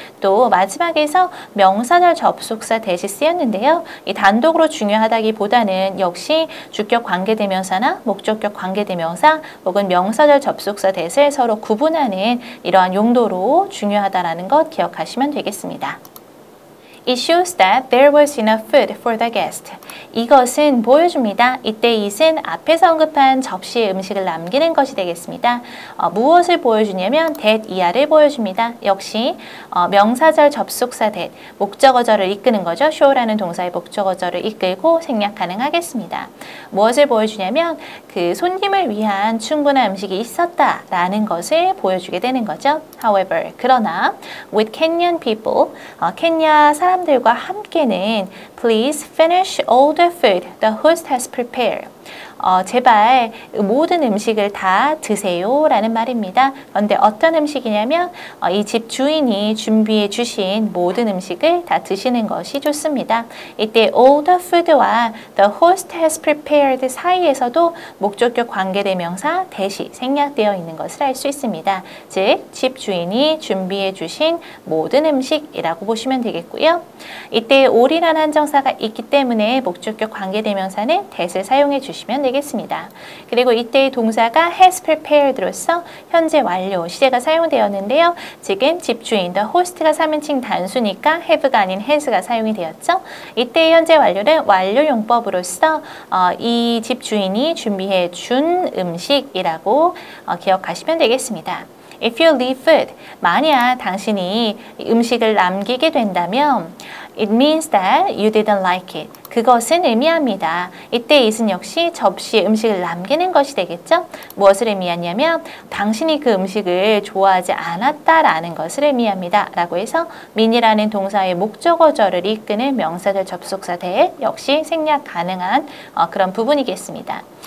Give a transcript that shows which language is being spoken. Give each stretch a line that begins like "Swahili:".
Korean: 또 마지막에서 명사절 접속사 대시 쓰였는데요. 이 단독으로 중요하다기보다는 역시 주격 관계대명사나 목적격 관계대명사 혹은 명사절 접속사 대시를 서로 구분하는 이러한 용도로 중요하다는 것 기억하시면 되겠습니다.
English: It shows that there was enough food for the guest.
Korean: 이것은 보여줍니다. 이때 it은 앞에서 언급한 접시에 음식을 남기는 것이 되겠습니다. 무엇을 보여주냐면 that 이하를 보여줍니다. 역시 명사절 접속사 that, 목적어절을 이끄는 거죠. show라는 동사의 목적어절을 이끌고 생략 가능하겠습니다. 무엇을 보여주냐면 그 손님을 위한 충분한 음식이 있었다라는 것을 보여주게 되는 거죠.
English: However,
Korean: 그러나
English: with Kenyan people,
Korean: 케냐 사람들과 함께는
English: please finish all the food the host has prepared.
Korean: 제발 모든 음식을 다 드세요 라는 말입니다. 그런데 어떤 음식이냐면 이 집 주인이 준비해 주신 모든 음식을 다 드시는 것이 좋습니다. 이때
English: all the food
Korean: 와
English: the host has prepared
Korean: 사이에서도 목적격 관계대명사 대시 생략되어 있는 것을 알 수 있습니다. 즉 집 주인이 준비해 주신 모든 음식이라고 보시면 되겠고요. 이때 all이라는 한정 투부정사가 있기 때문에 목적격 관계대명사는 that을 사용해 주시면 되겠습니다. 그리고 이때 동사가 has prepared로서 현재 완료, 시제가 사용되었는데요. 지금 집주인, the host가 3인칭 단수니까 have가 아닌 has가 사용이 되었죠. 이때 현재 완료는 완료용법으로서 이 집주인이 준비해 준 음식이라고 기억하시면 되겠습니다.
English: If you leave food,
Korean: 만약 당신이 음식을 남기게 된다면
English: It means that you didn't like it.
Korean: 그것은 의미합니다. 이때 it은 역시 접시에 음식을 남기는 것이 되겠죠? 무엇을 의미하냐면 당신이 그 음식을 좋아하지 않았다라는 것을 의미합니다. 라고 해서 mean이라는 동사의 목적어절을 이끄는 명사절 접속사 that 역시 생략 가능한 그런 부분이겠습니다.